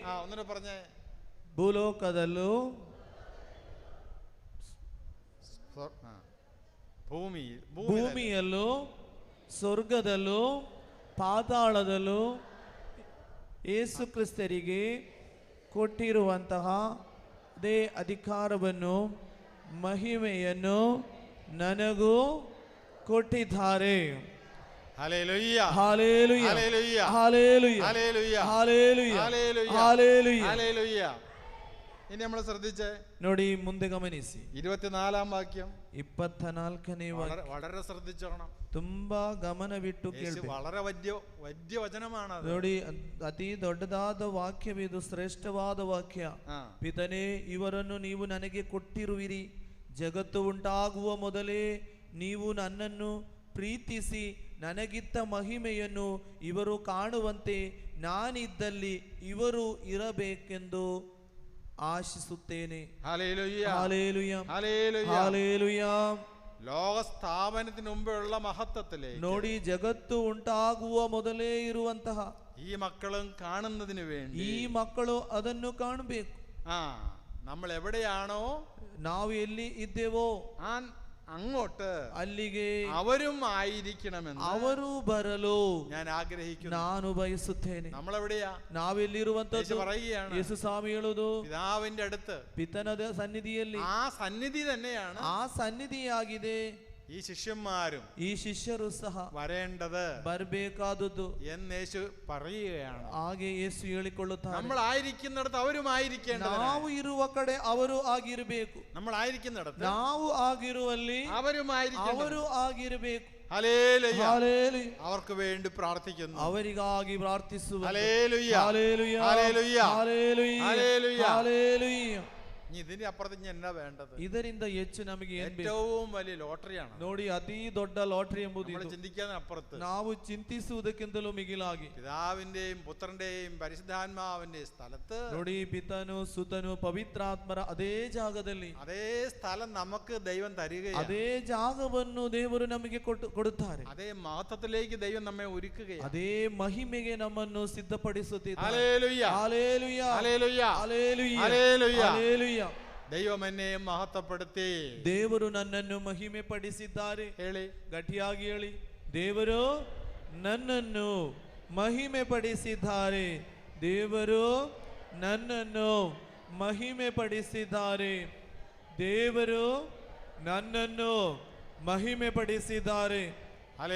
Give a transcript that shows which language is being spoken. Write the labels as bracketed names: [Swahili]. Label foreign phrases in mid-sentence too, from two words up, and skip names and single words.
[Kannada] ಭೂಲೋಕದಲ್ಲೂ ಭೂಮಿಯಲ್ಲೂ ಸ್ವರ್ಗದಲ್ಲೂ ಪಾತಾಳದಲ್ಲೂ ಯೇಸು ಕ್ರಿಸ್ತರಿಗೆ ಕೊಟ್ಟಿರುವಂತಹ ಅದೇ ಅಧಿಕಾರವನ್ನು ಮಹಿಮೆಯನ್ನು ನನಗೂ ಕೊಟ್ಟಿದ್ದಾರೆ. [Malayalam] ഹല്ലേലൂയ, ഹല്ലേലൂയ, ഹല്ലേലൂയ, ഹല്ലേലൂയ, ഹല്ലേലൂയ, ഹല്ലേലൂയ, ഹല്ലേലൂയ, ഹല്ലേലൂയ. ഇനി നമ്മൾ ശ്രദ്ധിച്ചേ, [Kannada] ನೋಡಿ ಮುಂದೆ ಗಮನಿಸಿ. [Malayalam] 24ാം വാക്യം, [Kannada] 24ನೇ ವಾಕ್ಯ [Malayalam] വളരെ ശ്രദ്ധിച്ചോണം, [Kannada] ತುಂಬಾ ಗಮನವಿಟ್ಟು ಕೇಳಬೇಕು. [Malayalam] വളരെ വലിയ ವಚನമാണ് ಅದು. [Kannada] ನೋಡಿ, ಅತಿ ದೊಡ್ಡದಾದ ವಾಕ್ಯವಿದು, ಶ್ರೇಷ್ಠವಾದ ವಾಕ್ಯ. ಪಿತನೇ, ಇವರನ್ನು ನೀವು ನನಗೆ ಕೊಟ್ಟಿರುವಿರಿ. ಜಗತ್ತು ಉಂಟಾಗುವ ಮೊದಲೇ ನೀವು ನನ್ನನ್ನು ಪ್ರೀತಿಸಿ ನನಗಿತ್ತ ಮಹಿಮೆಯನ್ನು ಇವರು ಕಾಣುವಂತೆ ನಾನಿದ್ದಲ್ಲಿ ಇವರು ಇರಬೇಕೆಂದು ആശിಸುತ್ತೇನೆ. [Malayalam] ഹല്ലേലൂയ, ഹല്ലേലൂയ, ഹല്ലേലൂയ, ഹല്ലേലൂയ. ലോക സ്ഥാപനത്തിന് മുമ്പുള്ള മഹത്വത്തിലേക്ക്, [Kannada] ನೋಡಿ, ಜಗತ್ತು ಉಂಟಾಗುವ ಮೊದಲೇ ಇರುವಂತಹ [Malayalam] ഈ മക്കളും കാണുന്നതിന് വേണ്ടി, [Kannada] ಈ ಮಕ್ಕಳು ಅದನ್ನು ಕಾಣಬೇಕು. [Malayalam] നമ്മൾ എവിടെയാണോ, [Kannada] ನಾವು ಎಲ್ಲಿ ಇದ್ದೇವೋ [Malayalam] അങ്ങോട്ട് [Kannada] ಅಲ್ಲಿಗೆ [Malayalam] അവരും ആയിരിക്കണമെന്ന്, [Kannada] ಅವರು ಬರಲು [Malayalam] ഞാൻ ആഗ്രഹിക്കുന്നു, [Kannada] ನಾನು ಬಯಸುತ್ತೇನೆ. [Malayalam] നമ്മളെവിടെയാ, [Kannada] ನಾವೆಲ್ಲಿರುವಂತದ್ದು [Malayalam] പറയുകയാണ്, [Kannada] ಯೇಸು ಸ್ವಾಮಿ ಹೇಳುವುದು, [Malayalam] പിതാവിന്റെ അടുത്ത്, [Kannada] ಪಿತನದ ಸನ್ನಿಧಿಯಲ್ಲಿ. [Malayalam] ആ സന്നിധി തന്നെയാണ്, [Kannada] ಆ ಸನ್ನಿಧಿಯಾಗಿದೆ [Malayalam] ഈ ശിഷ്യന്മാരും [Kannada] ಈ ಶಿಷ್ಯರು ಸಹ [Malayalam] വരേണ്ടത്, [Kannada] ಬರಬೇಕಾದದ್ದು [Malayalam] എന്ന് യേശു പറയുകയാണ്. [Kannada] ಹಾಗೆ ಯೇಸು ಹೇಳಿಕೊಳ್ಳುತ್ತಾರೆ, [Malayalam] നമ്മൾ ആയിരിക്കുന്നിടത്ത് അവരും ആയിരിക്കേണ്ടത്, [Kannada] ನಾವು ಇರುವ ಕಡೆ ಅವರು ಆಗಿರಬೇಕು, [Malayalam] നമ്മൾ ആയിരിക്കുന്നിടത്ത് [Kannada] ನಾವು ಆಗಿರುವಲ್ಲಿ ಅವರು ಆಗಿರಬೇಕು. [Malayalam] ഹല്ലേലൂയ, ഹല്ലേലൂയ. അവർക്ക് വേണ്ടി പ്രാർത്ഥിക്കുന്നു, [Kannada] ಅವರಿಗಾಗಿ ಪ್ರಾರ್ಥಿಸುವ. [Malayalam] ഹല്ലേലൂയ, ഹല്ലേലൂയ, ഹല്ലേലൂയ, ഹല്ലേലൂയ, ഹല്ലേലൂയ, ഹല്ലേലൂയ. ഇതിന് അപ്പുറത്ത് എന്നാ വേണ്ടത്? [Kannada] ಇದರಿಂದ ಹೆಚ್ಚು ನಮಗೆ [Malayalam] ഏറ്റവും വലിയ ലോട്ടറിയാണ്. [Kannada] ನೋಡಿ, ಅತಿ ದೊಡ್ಡ ಲಾಟರಿ ಎಂಬುದು [Malayalam] ചിന്തിക്കാൻ അപ്പുറത്ത്, [Kannada] ನಾವು ಚಿಂತಿಸುವುದಕ್ಕಿಂತಲೂ ಮಿಗಿಲಾಗಿ [Malayalam] പിതാവിന്റെയും പുത്രന്റെയും പരിശുദ്ധാത്മാവിന്റെയും സ്ഥലത്ത്, [Kannada] ನೋಡಿ, ಪಿತನು ಸುತನು ಪವಿತ್ರಾತ್ಮರ ಅದೇ ಜಾಗದಲ್ಲಿ, [Malayalam] അതേ സ്ഥലം നമുക്ക് ദൈവം തരികയാണ്, [Kannada] ಅದೇ ಜಾಗವನ್ನು ದೇವರು ನಮಗೆ ಕೊಡುತ್ತಾರೆ, [Malayalam] അതേ മഹത്വത്തിലേക്ക് ദൈവം നമ്മെ ഒരുക്കുകയാണ്, [Kannada] ಅದೇ ಮಹಿಮೆಗೆ ನಮ್ಮನ್ನು ಸಿದ್ಧಪಡಿಸುತ್ತಿದ್ದಾರೆ. [Malayalam] ഹല്ലേലൂയ, ഹല്ലേലൂയ, ഹല്ലേലൂയ, ഹല്ലേലൂയ, ഹല്ലേലൂയ, ഹല്ലേലൂയ. ദൈവം എന്നെ മഹത്വപ്പെടുത്തി, [Kannada] ದೇವರು ನನ್ನನ್ನು ಮಹಿಮೆ ಪಡಿಸಿದ್ದಾರೆ. ಹೇಳಿ, ಗಟ್ಟಿಯಾಗಿ ಹೇಳಿ. ದೇವರು ನನ್ನನ್ನು ಮಹಿಮೆ ಪಡಿಸಿದ್ದಾರೆ. ದೇವರು ನನ್ನನ್ನು ಮಹಿಮೆ ಪಡಿಸಿದ್ದಾರೆ. ದೇವರು ನನ್ನನ್ನು ಮಹಿಮೆ ಪಡಿಸಿದ್ದಾರೆ.